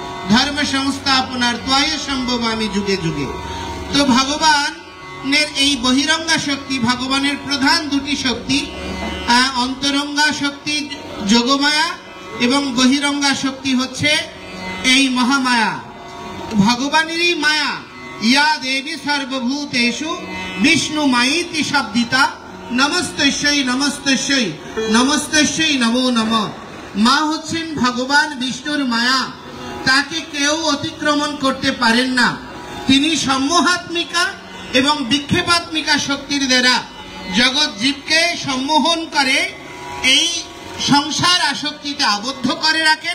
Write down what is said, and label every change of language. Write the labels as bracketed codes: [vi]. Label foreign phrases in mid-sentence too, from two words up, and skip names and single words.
[sa] ধর্ম সংস্থাপনার্থায় সম্ভবামি যুগে যুগে। [bn] তো ভগবানের এই বহিরঙ্গা শক্তি, ভগবানের প্রধান দুটি শক্তি, অন্তরঙ্গা শক্তি যোগমায়া এবং বহিরঙ্গা শক্তি হচ্ছে এই মহামায়া। ভগবানেরই মায়া, [sa] ইয়া দেবী সর্বভূতেষু বিষ্ণু মায়িতি শব্দিতা, নমস্তস্যৈ নমস্তস্যৈ নমস্তস্যৈ নমো নমঃ। [bn] মা হচ্ছেন ভগবান বিষ্ণুর মায়া, তাকে কেউ অতিক্রমণ করতে পারেন না। তিনি সম্মোহাত্মিকা এবং বিক্ষেপাত্মিকা শক্তির দ্বারা জগৎ জীবকে সম্মোহন করে, এই সংসার আসক্তিতে আবদ্ধ করে রাখেন।